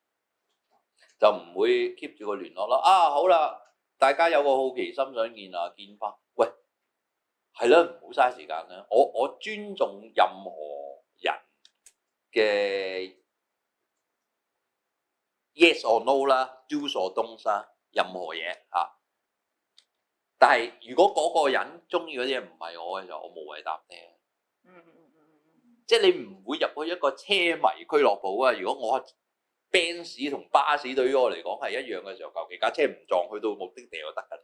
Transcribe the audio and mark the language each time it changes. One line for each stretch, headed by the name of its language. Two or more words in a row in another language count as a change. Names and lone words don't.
Cantonese: 就唔會 keep 住個聯絡咯。好啦，大家有個好奇心想見啊，見翻。喂，係啦，唔好嘥時間啦。我尊重任何人嘅
English: yes or no
Cantonese: 啦，
English: do or don't
Cantonese: 啦，任何嘢嚇。但係如果嗰個人中意嗰啲嘢唔係我嘅時候，我無謂答聽。即係你唔會入去一個車迷俱樂部啊！如果我 Benz 同巴士對於我嚟講係一樣嘅時候，求其架車唔撞去到目的地就得㗎。